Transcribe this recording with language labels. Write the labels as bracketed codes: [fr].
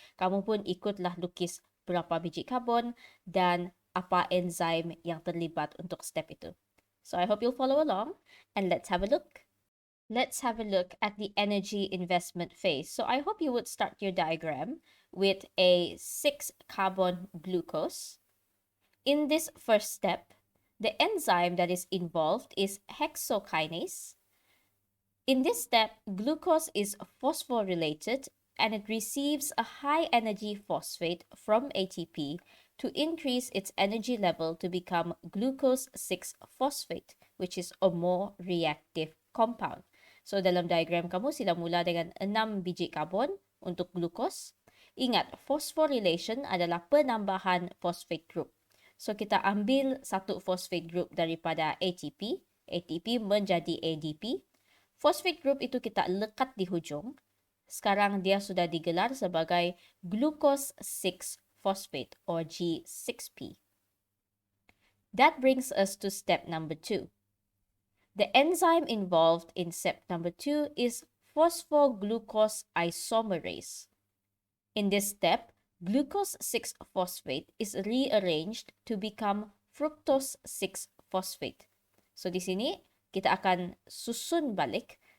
[ms] Kamu pun ikutlah lukis berapa biji karbon dan apa enzim yang terlibat untuk step itu. [en] So I hope you'll follow along, and let's have a look. Let's have a look at the energy investment phase. So I hope you would start your diagram with a 6-carbon glucose. In this first step, the enzyme that is involved is hexokinase. In this step, glucose is phosphorylated and it receives a high energy phosphate from ATP to increase its energy level to become glucose 6-phosphate, which is a more reactive compound. [ms] So dalam diagram kamu, sila mula dengan 6 biji karbon untuk glucose. Ingat, phosphorylation adalah penambahan phosphate group. So kita ambil satu phosphate group daripada ATP. ATP menjadi ADP. Phosphate group itu kita lekat di hujung. Sekarang dia sudah digelar sebagai glucose 6-phosphate or G6P. [en] That brings us to step number 2. The enzyme involved in step number 2 is phosphoglucose isomerase. In this step, glucose 6-phosphate is rearranged to become fructose 6-phosphate. [ms] So di sini, kita akan susun balik